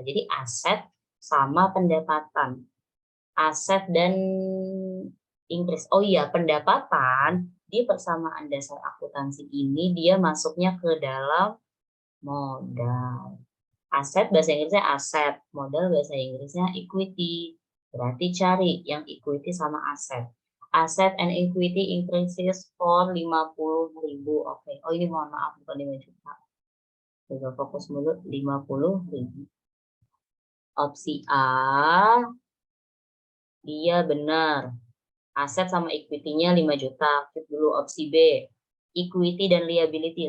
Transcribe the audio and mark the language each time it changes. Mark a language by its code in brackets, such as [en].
[id] Jadi aset sama pendapatan. Aset dan increase. Oh iya, pendapatan di persamaan dasar akuntansi ini dia masuknya ke dalam modal. Aset bahasa Inggrisnya aset, modal bahasa Inggrisnya equity. Berarti cari yang equity sama aset. [en] Asset and equity increases for 50.000. [id] Oke. Oh ini mohon maaf bukan 5 juta. Coba fokus dulu 50.000. Opsi A dia benar. Aset sama equity-nya 5 juta. Klik dulu opsi B. Equity dan liability.